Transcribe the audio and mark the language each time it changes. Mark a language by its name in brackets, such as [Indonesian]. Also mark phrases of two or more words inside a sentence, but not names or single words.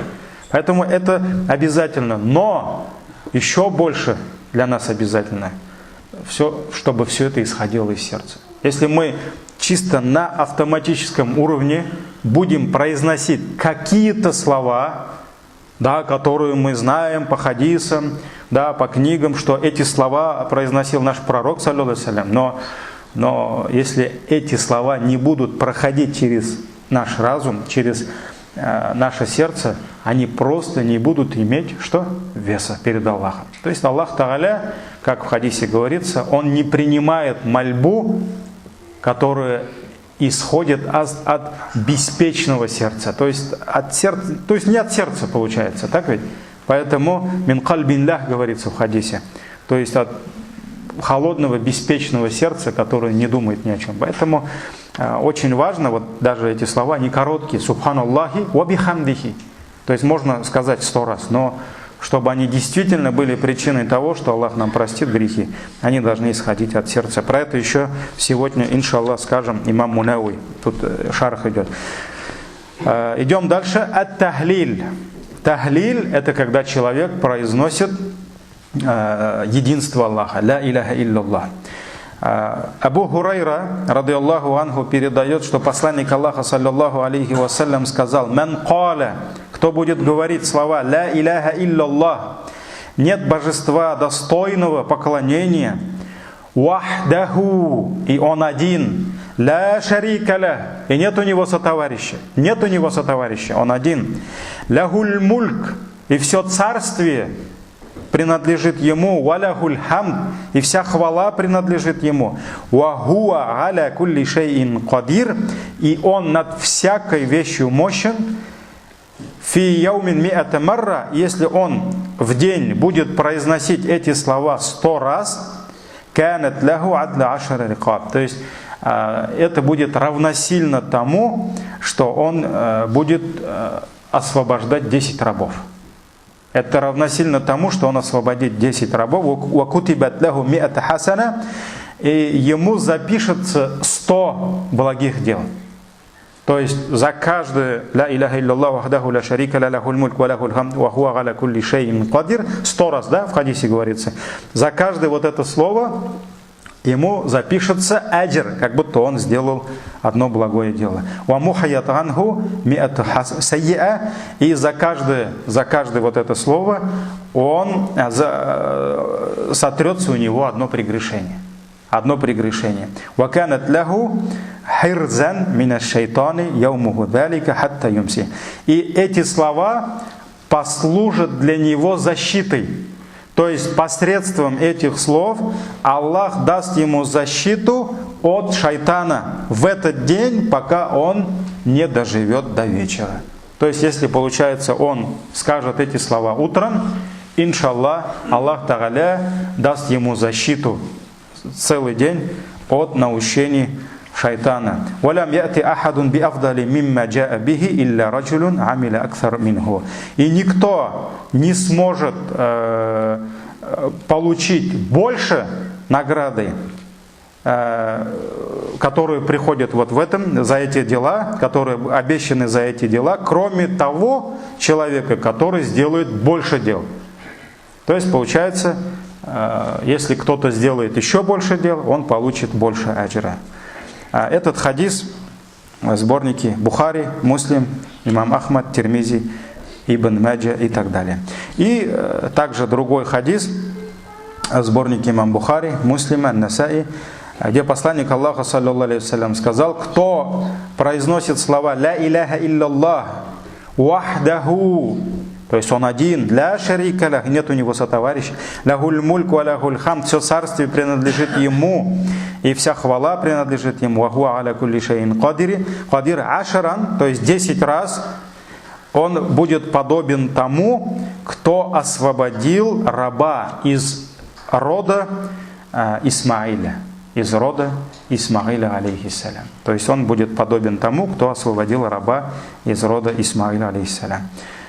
[Russian] Поэтому это обязательно. Но еще больше для нас обязательно, чтобы все это исходило из сердца. Если мы чисто на автоматическом уровне будем произносить какие-то слова, да, которые мы знаем по хадисам, да, по книгам, что эти слова произносил наш пророк, [Arabic] صلى الله عليه وسلم, [Russian] но если эти слова не будут проходить через наш разум, через наше сердце, они просто не будут иметь что? Веса перед Аллахом. То есть Аллах Тааля, как в хадисе говорится, Он не принимает мольбу, которая исходит от беспечного сердца, то есть от сердца, то есть не от сердца получается, так ведь? Поэтому [Arabic] من قلب لاه [Russian] говорится в хадисе, то есть от холодного, беспечного сердца, которое не думает ни о чем. Поэтому очень важно, вот даже эти слова, они короткие, [Arabic] سبحان الله وبحمده, [Russian] то есть можно сказать 100 раз, но чтобы они действительно были причиной того, что Аллах нам простит грехи, они должны исходить от сердца. Про это еще сегодня, иншаллах, скажем имам Мунауи. Тут шарх идет. Идем дальше. Ат-тахлиль. Тахлиль – это когда человек произносит единство Аллаха. [Arabic] لا إله إلا الله. أبو هريرة، رضي الله عنه, [Russian] передает, что посланник Аллаха, [Arabic] صلى الله عليه وسلم, [Russian] сказал: [Arabic] «من قال», [Russian] кто будет говорить слова [Arabic] «لا إله إلا الله», [Russian] нет божества достойного поклонения, «Вахдаху», и он один, [Arabic] «لا شريك له», [Russian] и нет у него сотоварища, он один, [Arabic] «له الملك», [Russian] и все царствие принадлежит ему, [Arabic] «وله الحمد», [Russian] и вся хвала принадлежит ему, [Arabic] «وهو على كل شيء قدير», [Russian] и он над всякой вещью мощен, [Arabic] «في يوم مائة مرة», [Russian] если он в день будет произносить эти слова 100 раз, [Arabic] «كانت له عدل عشر رقاب», [Russian] то есть это будет равносильно тому, что он будет освобождать 10 рабов. Это равносильно тому, что он освободит 10 рабов. [Arabic] «وكتبت له مائة حسنة», [Russian] и ему запишется 100 благих дел. То есть за каждое [Arabic] «لا إله إلا الله وحده لا شريك له له الملك وله الحمد وهو على كل شيء قدير», [Russian] 100 раз, да, в хадисе говорится. За каждое вот это слово ему запишется аджр, как будто он сделал одно благое дело. [Arabic] «ومحيت عنه مائة سيئة», [Russian] и за каждое вот это слово он сотрется у него одно прегрешение. [Arabic] «وكانت له حرزا من الشيطان يومه ذلك حتى يمسي». [Russian] И эти слова послужат для него защитой. То есть посредством этих слов Аллах даст ему защиту от шайтана в этот день, пока он не доживет до вечера. То есть если, получается, он скажет эти слова утром, иншаллах, Аллах Тааля даст ему защиту целый день от наущений шайтана. [Arabic] «ولم يأت أحد بأفضل مما جاء به إلا رجل عمل أكثر منه». [Russian] И никто не сможет получить больше награды, которые приходят вот в этом, за эти дела, которые обещаны за эти дела, кроме того человека, который сделает больше дел. То есть получается, если кто-то сделает еще больше дел, он получит больше аджра. Этот хадис в сборнике Бухари, Муслим, имам Ахмад, Тирмизи, Ибн Маджа и так далее. И также другой хадис в сборнике имам Бухари, Муслима, Насаи, где посланник Аллаха, [Arabic] صلى الله عليه وسلم, [Russian] сказал: кто произносит слова [Arabic] «لا إله إلا الله وحده», [Russian] то есть он один, [Arabic] «لا شريك له», [Russian] нет у него сотоварища, [Arabic] «له الملك وله الحمد», [Russian] все царствие принадлежит ему, и вся хвала принадлежит ему, [Arabic] «وهو على كل شيء قدير عشرا», [Russian] то есть 10 раз он будет подобен тому, кто освободил раба из рода Исмаиля. Из рода Исмаиля, алейхиссалям. То есть он будет подобен тому, кто освободил раба из рода Исмаиля, алейхиссалям.